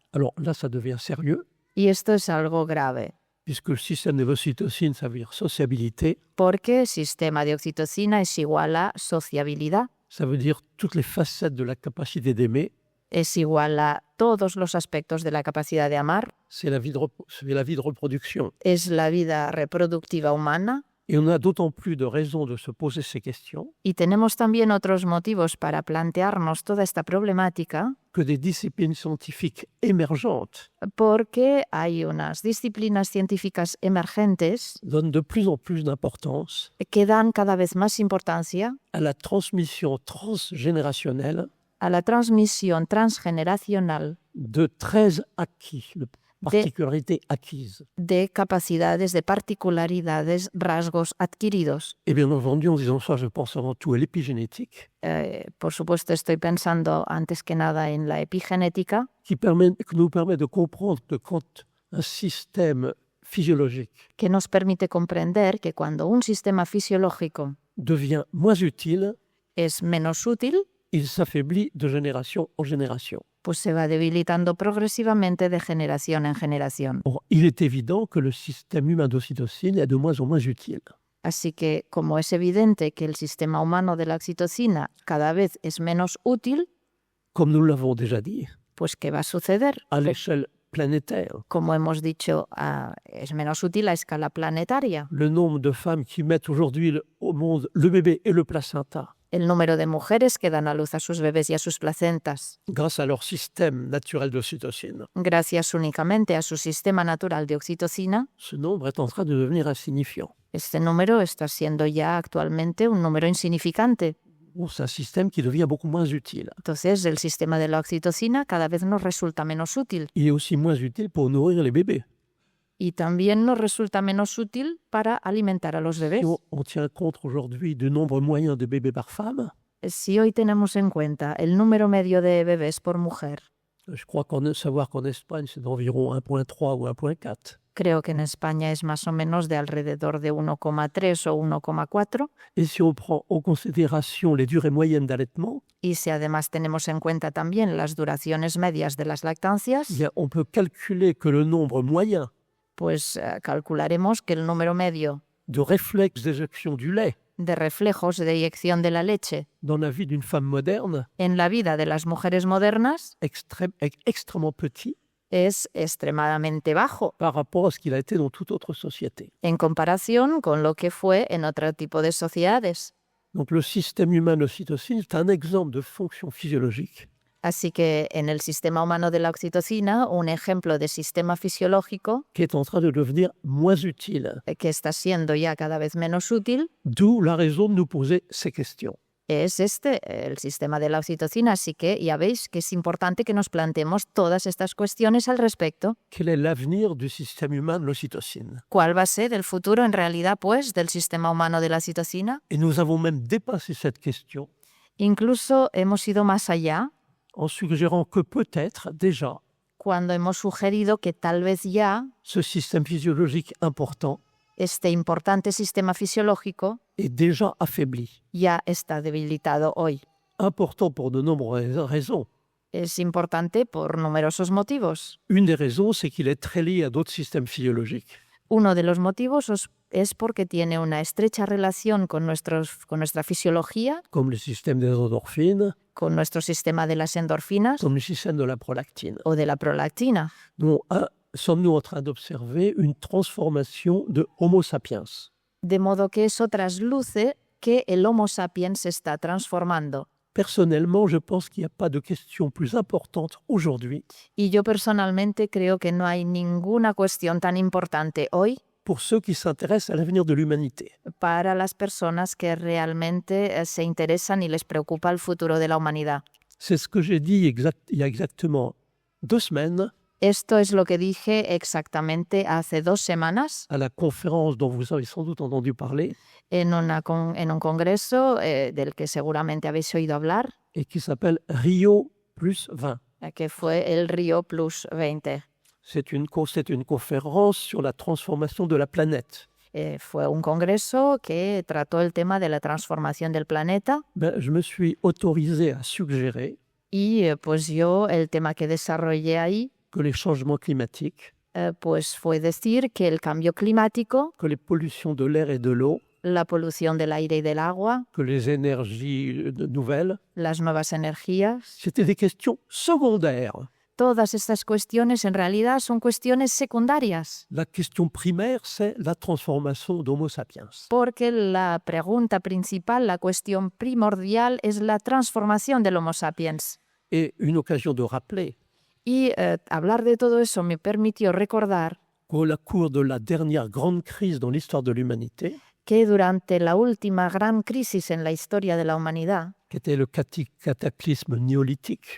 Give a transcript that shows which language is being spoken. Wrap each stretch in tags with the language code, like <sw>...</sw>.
<fr>Alors là, ça devient sérieux,</fr> <es>Y esto es algo grave,</es> <fr>puisque le système de l'ocytocine, ça veut dire sociabilité,</fr> <es>porque sistema de oxitocina es igual a sociabilidad,</es> <fr>ça veut dire toutes les facettes de la capacité d'aimer,</fr> <es>es igual a todos los aspectos de la capacidad de amar,</es> <fr>c'est la vie de reproduction.</fr> <es>es la vida reproductiva humana.</es> <fr>Et on a d'autant plus de raisons de se poser ces questions</fr> <es>Y tenemos también otros motivos para plantearnos toda esta problemática,</es> <fr>que des disciplines scientifiques émergentes</fr> <es>porque hay unas disciplinas científicas emergentes</es> <fr>donnent de plus en plus d'importance</fr> <es>que dan cada vez más importancia</es> <fr>à la transmission transgénérationnelle</fr> <es>a la transmisión transgeneracional</es> <fr>de 13 acquis, de particularités acquises.</fr> <es>de capacidades, de particularidades, rasgos adquiridos.</es> <fr>Et bien entendu, en disant ça, je pense avant tout à l'épigénétique,</fr> <es>Por supuesto, estoy pensando antes que nada en la epigenética,</es> <fr>qui nous permet de comprendre que quand un système physiologique</fr> <es>que nos permite comprender que cuando un sistema fisiológico</es> <fr>devient moins utile,</fr> <es>es menos útil,</es> <fr>il s'affaiblit de génération en génération.</fr> <es>pues se va debilitando progresivamente de generación en generación.</es> <fr>Or, il est évident que le système humain d'ocytocine est de moins en moins utile.</fr> <es>Así que, como es evidente que el sistema humano de la oxitocina cada vez es menos útil,</es> <fr>Comme nous l'avons déjà dit,</fr> <es>pues ¿qué va a suceder?</es> <fr>à l'échelle planétaire,</fr> <es>Como hemos dicho, es menos útil a escala planetaria.</es> <fr>le nombre de femmes qui mettent aujourd'hui au monde le bébé et le placenta,</fr> <es>El número de mujeres que dan a luz a sus bebés y a sus placentas,</es> <fr>grâce à leur système naturel d'ocytocine,</fr> <es>gracias únicamente a su sistema natural de oxitocina,</es> <fr>ce nombre est en train de devenir insignifiant.</fr> <es>este número está siendo ya actualmente un número insignificante.</es> <fr>Bon, c'est un système qui devient beaucoup moins utile.</fr> <es>Entonces, el sistema de la oxitocina cada vez nos resulta menos útil</es> <fr>Il est aussi moins utile pour nourrir les bébés.</fr> <es>y también nos resulta menos útil para alimentar a los bebés.</es> <fr>Si on tient compte aujourd'hui du nombre moyen de bébés par femme,</fr> <es>Si hoy tenemos en cuenta el número medio de bebés por mujer,</es> <fr>je crois savoir qu'en Espagne, c'est d'environ 1,3 ou 1,4.</fr> <es>Creo que en España es más o menos de alrededor de 1,3 o 1,4.</es> <fr>Et si on prend en considération les durées moyennes d'allaitement,</fr> <es>Y si además tenemos en cuenta también las duraciones medias de las lactancias,</es> <fr>eh bien, on peut calculer que le nombre moyen</fr> <es>pues calcularemos que el número medio</es> <fr>de réflexes d'éjection du lait</fr> <es>de reflejos de eyección de la leche</es> <fr>dans la vie d'une femme moderne</fr> <es>en la vida de las mujeres modernas</es> <fr>est extrêmement petit</fr> <es>es extremadamente bajo</es> <fr>par rapport à ce qu'il a été dans toute autre société.</fr> <es>en comparación con lo que fue en otro tipo de sociedades.</es> <fr>Donc le système humain de l'ocytocine est un exemple de fonction physiologique</fr> <es>Así que en el sistema humano de la oxitocina, un ejemplo de sistema fisiológico</es> <fr>qui est en train de devenir moins utile.</fr> <es>que está siendo ya cada vez menos útil</es> <fr>D'où la raison de nous poser ces questions.</fr> <es>es el sistema de la oxitocina. Así que ya veis que es importante que nos planteemos todas estas cuestiones al respecto.</es> <fr>Quel est l'avenir du système humain de l'ocytocine?</fr> <es>¿Cuál va a ser el futuro en realidad, pues, del sistema humano de la oxitocina?</es> <fr>Et nous avons même dépassé cette question</fr> <es>Incluso hemos ido más allá</es> <fr>en suggérant que peut-être déjà</fr> <es>cuando hemos sugerido que tal vez ya</es> <fr>ce système physiologique important</fr> <es>este importante sistema fisiológico</es> <fr>est déjà affaibli.</fr> <es>ya está debilitado hoy.</es> <fr>Important pour de nombreuses raisons.</fr> <es>Es importante por numerosos motivos.</es> <fr>Une des raisons, c'est qu'il est très lié à d'autres systèmes physiologiques.</fr> <es>Uno de los motivos es porque tiene una estrecha relación con nuestra fisiología,</es> <fr>Comme le système des endorphines,</fr> <es>con nuestro sistema de las endorfinas</es> <fr>comme le système de la prolactine.</fr> <es>o de la prolactina.</es> <fr>Donc, sommes-nous en train d'observer une transformation de Homo sapiens?</fr> <es>De modo que eso trasluce que el Homo sapiens se está transformando.</es> <fr>Personnellement, je pense qu'il n'y a pas de question plus importante aujourd'hui</fr> <es>Y yo personalmente creo que no hay ninguna cuestión tan importante hoy</es> <fr>pour ceux qui s'intéressent à l'avenir de l'humanité.</fr> <es>para las personas que realmente se interesan y les preocupa el futuro de la humanidad.</es> <fr>C'est ce que j'ai dit il y a exactement 2 semaines</fr> <es>Esto es lo que dije exactamente hace 2 semanas</es> <fr>à la conférence dont vous avez sans doute entendu parler</fr> <es>en un congreso del que seguramente habéis oído hablar,</es> <fr>et qui s'appelle Rio plus 20.</fr> <es>que fue el Rio Plus 20.</es> <fr>C'est une conférence sur la transformation de la planète.</fr> <es>Fue un congreso que trató el tema de la transformación del planeta</es> <fr>Je me suis autorisé à suggérer</fr> <es>y pues yo el tema que desarrollé ahí</es> <fr>que les changements climatiques,</fr> <es>pues fue decir que el cambio climático,</es> <fr>que les pollutions de l'air et de l'eau,</fr> <es>la polución del aire y del agua,</es> <fr>que les énergies nouvelles,</fr> <es>las nuevas energías,</es> <fr>c'était des questions secondaires.</fr> <es>todas estas cuestiones en realidad son cuestiones secundarias,</es> <fr>La question primaire, c'est la transformation d'Homo sapiens.</fr> <es>porque la pregunta principal, la cuestión primordial es la transformación del Homo sapiens.</es> <fr>Et une occasion de rappeler</fr> <es>Y hablar de todo eso me permitió recordar</es> <fr>qu'au cours de la dernière grande crise dans l'histoire de l'humanité,</fr> <es>que durante la última gran crisis en la historia de la humanidad,</es> <fr>qui était le cataclysme néolithique,</fr>